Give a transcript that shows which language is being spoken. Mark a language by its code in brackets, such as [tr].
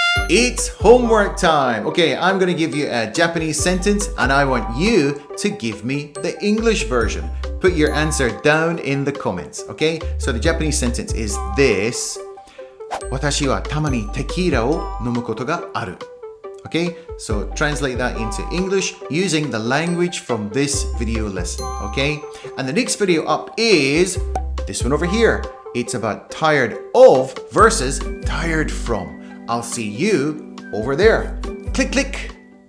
[en] It's homework time. Okay, I'm going to give you a Japanese sentence and I want you to give me the English version. Put your answer down in the comments, okay? So the Japanese sentence is this. [ja] 私はたまにテキーラを飲むことがある. [en] Okay, so translate that into English using the language from this video lesson, okay? And the next video up is this one over here. It's about tired of versus tired from. I'll see you over there. Click, click.